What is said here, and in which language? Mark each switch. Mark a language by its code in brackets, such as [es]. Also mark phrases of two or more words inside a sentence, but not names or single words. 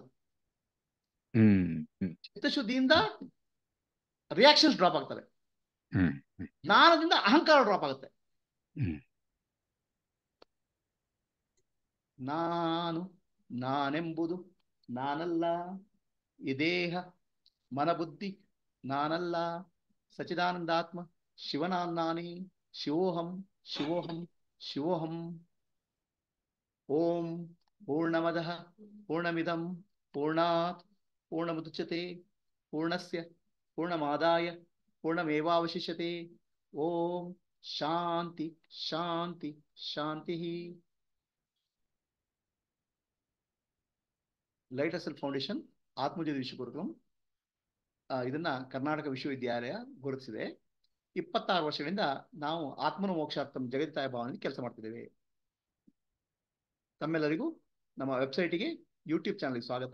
[kn] ಚಿತ್ತಶುದ್ಧಿಯಿಂದ [en] reactions drop [kn] ಆಗ್ತವೆ, ಜ್ಞಾನದಿಂದ ಅಹಂಕಾರ ಡ್ರಾಪ್ ಆಗುತ್ತೆ. ನಾನೆಂಬುದು ನಾನಲ್ಲ, ಈ ದೇಹ ಮನಬುದ್ಧಿ ನಾನಲ್ಲ, ಸಚಿದಾನಂದಾತ್ಮ ಶಿವನಾನಾನಿ, [sa] ಶಿವೋಹಂ ಶಿವೋಹಂ ಶಿವೋಹಂ. ಓಂ ಪೂರ್ಣಮದಃ ಪೂರ್ಣಮಿದಂ ಪೂರ್ಣಾತ್ ಪೂರ್ಣಮುದಚ್ಯತೆ ಪೂರ್ಣಸ್ಯ ಪೂರ್ಣಮಾದಾಯ ಪೂರ್ಣಮೇವಾವಶಿಷ್ಯತೆ. ಓಂ ಶಾಂತಿ ಶಾಂತಿ ಶಾಂತಿ. [kn] ಲೈಟ್ ಸೆಲ್ಫ್ ಫೌಂಡೇಶನ್ ಆತ್ಮಜ್ಯೋತಿ ವಿಶ್ವಗುರುಕುಲಂ ಇದನ್ನ ಕರ್ನಾಟಕ ವಿಶ್ವವಿದ್ಯಾಲಯ ಗುರುತಿಸಿದೆ. 26 ವರ್ಷಗಳಿಂದ ನಾವು [sa] ಆತ್ಮನ ಮೋಕ್ಷಾರ್ಥಂ ಜಗತ್ತಾಯ [kn] ಭಾವನೆಯಲ್ಲಿ ಕೆಲಸ ಮಾಡ್ತಿದ್ದೇವೆ. ತಮ್ಮೆಲ್ಲರಿಗೂ ನಮ್ಮ ವೆಬ್ಸೈಟಿಗೆ, ಯೂಟ್ಯೂಬ್ ಚಾನಲ್ಗೆ ಸ್ವಾಗತ.